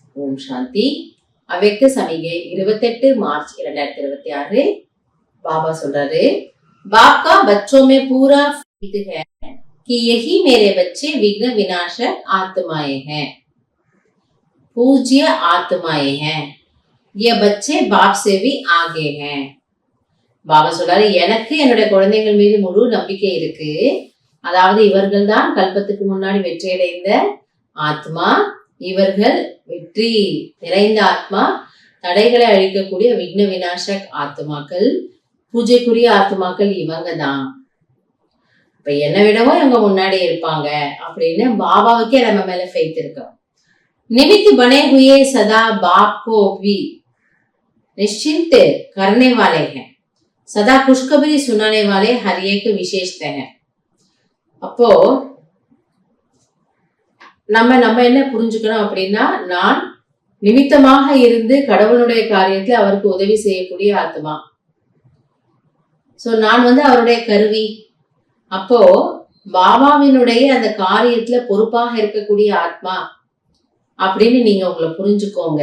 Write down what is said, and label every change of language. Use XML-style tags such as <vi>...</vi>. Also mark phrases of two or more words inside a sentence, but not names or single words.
<ta>ஓம் சாந்தி. அவ்யக்த சமிகை 28 மார்ச் 2026. बाबा சொல்றாரு,</ta> <hi>बाप का बच्चों में पूरा फैथ है कि यही मेरे बच्चे विघ्न विनाशक आत्माएं हैं, पूज्य आत्माएं हैं, ये बच्चे बाप से भी आगे हैं.</hi> <ta>பாபா சொல்றாரு, எனக்கு என்னுடைய குழந்தைகள் மீது முழு நம்பிக்கை இருக்கு. அதாவது இவர்கள் தான் கல்பத்துக்கு முன்னாடி வெற்றியடைந்த ஆத்மா, இவர்கள் வெற்றி நிறைந்த ஆத்மா, தடைகளை அழிக்கக்கூடிய விக்ன விநாசக் ஆத்மாக்கள், பூஜைக்குரிய ஆத்மாக்கள் இவங்க தான். இப்ப என்ன விடவும் இவங்க முன்னாடி இருப்பாங்க அப்படின்னு பாபாவுக்கே நம்ம மேல ஃபெய்த் இருக்கோம்.</ta> <hi>निमित्त बने हुए सदा बाप को भी निश्चिंत करने वाले हैं, सदा खुशखबरी सुनाने वाले हर एक विशेषता है.</hi> <ta>அப்போ நம்ம என்ன புரிஞ்சுக்கணும் அப்படின்னா, நான் நிமித்தமாக இருந்து கடவுளுடைய காரியத்துல அவருக்கு உதவி செய்யக்கூடிய ஆத்மா. சோ நான் அவருடைய கருவி. அப்போ பாபாவினுடைய அந்த காரியத்துல பொறுப்பாக இருக்கக்கூடிய ஆத்மா அப்படின்னு நீங்க உங்களை புரிஞ்சுக்கோங்க.</ta>